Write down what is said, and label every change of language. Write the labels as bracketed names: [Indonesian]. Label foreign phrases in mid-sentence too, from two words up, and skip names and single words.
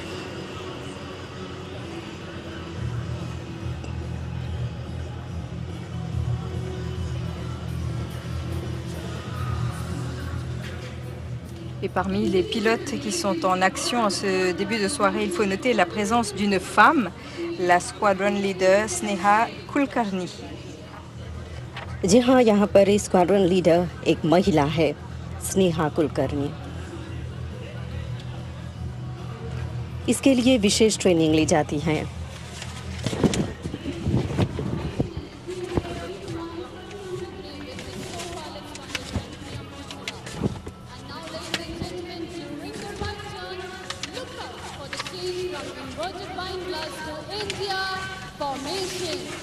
[French] Et parmi les pilotes qui sont en action en ce début de soirée, il faut noter la présence d'une femme, la [English] squadron leader [French] Sneha Kulkarni. [Hindi] जी हाँ, यहाँ पर [English] squadron leader [Hindi] एक महिला है, स्नेहा कुलकर्णी। इसके लिए विशेष ट्रेनिंग ली जाती है। [English] And now, ladies and gentlemen, during the right turn, look out for the change from inverted wine glass to India formation.